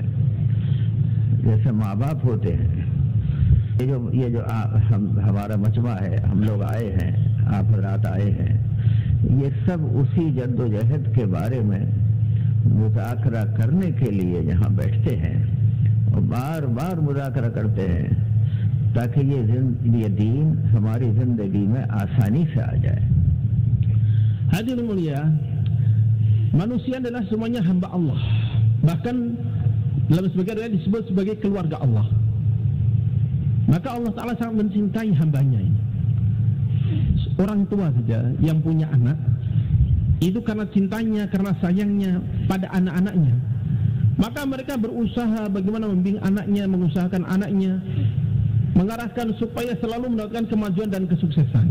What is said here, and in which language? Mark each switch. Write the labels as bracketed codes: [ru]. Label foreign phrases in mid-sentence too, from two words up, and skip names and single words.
[hi] जैसे माँ बाप होते हैं, ये जो हमारा मजमा है, हम लोग आए हैं, आप हजरात आए हैं, ये सब उसी जद्दोजहद के बारे में मुज़ाकरा करने के लिए यहाँ बैठते हैं और बार बार मुज़ाकरा करते हैं, ताकि ये दीन हमारी जिंदगी में आसानी से आ जाए। [id] Hadirin mulia, manusia adalah semuanya hamba Allah, bahkan dalam sebagian riwayat disebut sebagai keluarga Allah. Maka [ar] الله تعالى [id] sangat mencintai hambanya ini. Orang tua saja yang punya anak, itu karena cintanya, karena sayangnya pada anak-anaknya, maka mereka berusaha bagaimana membimbing anaknya, mengusahakan anaknya, mengarahkan supaya selalu mendapatkan kemajuan dan kesuksesan.